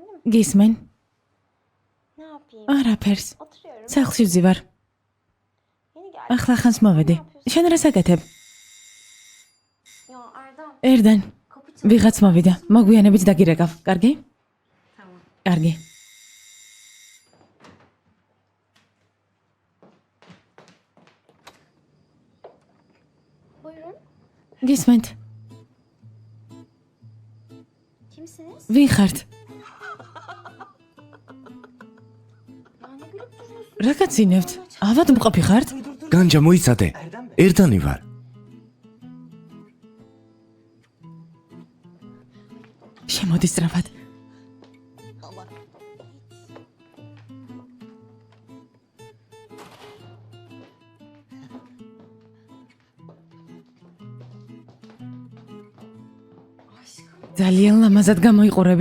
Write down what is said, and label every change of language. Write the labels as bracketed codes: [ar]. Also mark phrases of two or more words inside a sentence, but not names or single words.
[ka] გისმენ? [tr] Ne yapayım? [ka] არაფერს. [tr] Oturuyorum. [ka] სახლში ვზივარ. [tr] Yeni geldim. [ka] ახლა ხანს მოვედი. შენ რას აკეთებ? [tr] Ya Erdem. [ka] ერდან, [tr] Kapı çalıyor. [ka] ვიღაც მოვიდა. მოგვიანებით დაგირეკავ. კარგი? კარგი. [tr] Buyurun. [ka] გისმენთ? [tr] Kimsiniz? [ka] ვინ ხართ? [tr] Ya ne gülüp duruyorsun? [ka] რა გაცინებთ? ავადმყოფი ხართ? განჯა მოიცადე. ერთანი ვარ. შემოდი სწრაფად. ძალიან ლამაზად გამოიყურები.